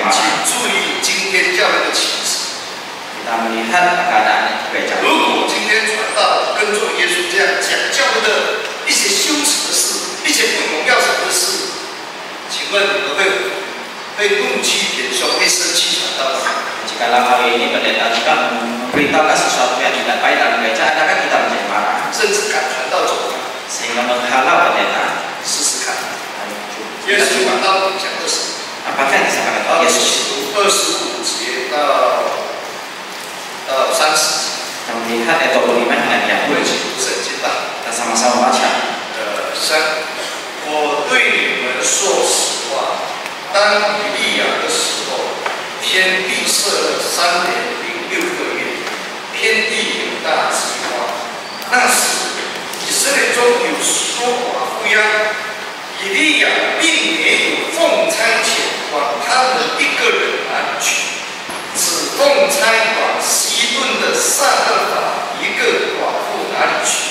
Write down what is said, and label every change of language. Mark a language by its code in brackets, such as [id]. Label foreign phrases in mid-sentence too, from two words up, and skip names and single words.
[zh] 请 [id] marah? [zh] 注意今天教会的情势。 [id] Kita melihat keadaan gereja. [zh] 如果今天传道跟着耶稣这样讲教会的一些羞耻的事，一些不荣耀神的事，请问你们会怒气填胸，会生气传道吗？ [id] Jikalau hari ini pendeta juga memberitahukan sesuatu yang tidak baik dalam gereja, adakah kita menjadi marah [zh] 甚至赶传道走了， [id] sehingga menghalau pendeta? [zh] 试试看。耶稣讲到底讲的什么？ [id] Apakah yang disampaikan Tuhan Yesus? [zh] 25 节到30节， [id] Kita melihat ayat 25 hingga [zh] 我们一 [id] 30. [zh] 起读圣经吧。 [id] Kita sama-sama baca. [zh] 我对你们说实话，当以利亚的时候，天闭塞了3年0.6个月，天地有大饥荒。那时，以色列中有许多寡妇呀，以利亚并没有奉差遣往他们一个人那里去，只奉差往西顿的撒勒法一个寡妇那里去。